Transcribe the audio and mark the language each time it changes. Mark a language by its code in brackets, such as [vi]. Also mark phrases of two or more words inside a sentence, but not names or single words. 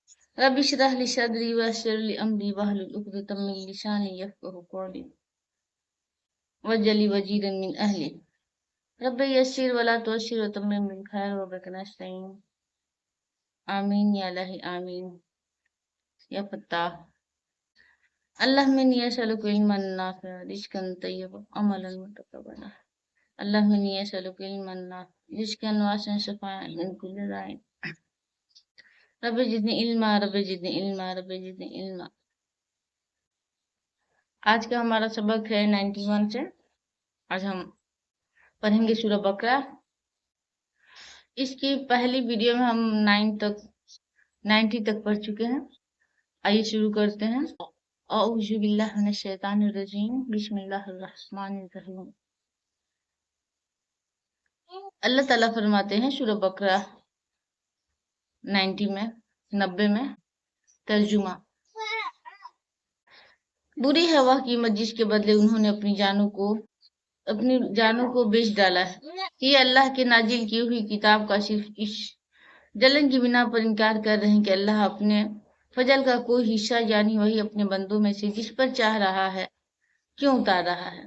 [ar] رب اشرح لي صدري ويسر لي أمري واحلل عقدة من لساني يفقهوا قولي واجعل لي وزيرا من أهلي رب يسر ولا تعسر وتمم بالخير وبك نستعين آمين يا إلهي آمين يا فتاح. اللهم إني أسألك علما نافعا رزقا طيبا عملا متقبلا. اللهم إني أسألك علما نافعا رزقا واسعا شفاء من كل داء. رب زدني علما رب زدني علما رب زدني علما. [ur] آج کا ہمارا سبق ہے 91 سے. آج ہم پڑھیں گے سورہ بقرہ. اس کی پہلی ویڈیو میں ہم 90 تک پڑھ چکے ہیں. آئیے شروع کرتے ہیں. [ar] أعوذ بالله من الشيطان الرجيم بسم الله الرحمن الرحيم. [ur] اللہ تعالیٰ فرماتے ہیں سورہ بقرہ 90 میں ترجمہ. بری ہے وہ قیمت جس کے بدلے انہوں نے اپنی جانوں کو بیچ ڈالا ہے. یہ اللہ کے نازل کی ہوئی کتاب کا صرف اس جلن کی بنا پر انکار کر رہے ہیں کہ اللہ اپنے فضل کا کوئی حصہ یعنی وحی اپنے بندوں میں سے جس پر چاہ رہا ہے کیوں اتار رہا ہے.